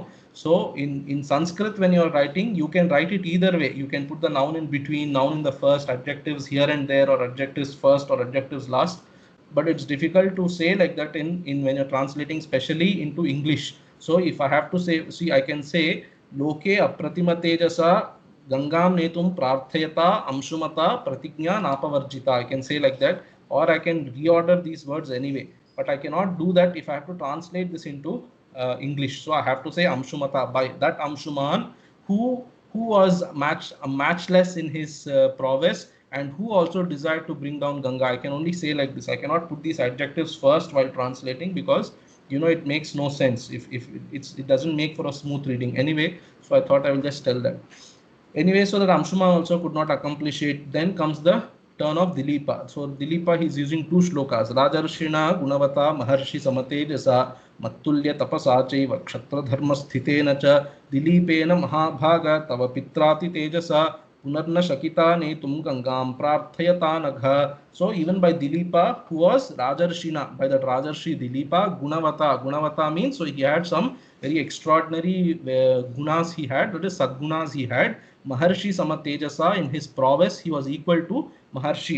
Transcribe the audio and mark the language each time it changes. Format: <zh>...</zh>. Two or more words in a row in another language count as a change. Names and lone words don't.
<en>So in Sanskrit, when you are writing, you can write it either way. You can put the noun in between, noun in the first, adjectives here and there, or adjectives first or adjectives last. But it's difficult to say like that in when you're translating, especially into English. So if I have to say, see, I can say</en> <sa>Loke apratima tejasa Gangam netum prarthayata amshumata pratignya napavarjita.</sa> <en>I can say like that, or I can reorder these words anyway. But I cannot do that if I have to translate this into English. So I have to say amshumata, by that Amshuman who was matchless in his prowess and who also desired to bring down Ganga. I can only say like this. I cannot put these adjectives first while translating because it makes no sense if it doesn't make for a smooth reading anyway. So I thought I will just tell that. Anyway, so that Amshuman also could not accomplish it. Then comes the turn of Dilipa. So Dilipa, he's using two shlokas.</en> <sa>Rajarshina Gunavata Maharshi Samatejasa Mattulya Tapasa Chaiva Kshatra Dharma Sthitena Cha Dilipena Mahabhaga Tava Pitrati Tejasa Punarna Shakita Netum Gangam Prarthayata Nagha.</sa> <en>So even by Dilipa, who was Rajarshina, by that Rajarshi Dilipa, Gunavata means, so he had some very extraordinary gunas he had, that is sadgunas he had.</en> <sa>Maharshi Samatejasa,</sa> <en>in his prowess, he was equal to Maharshi.</en>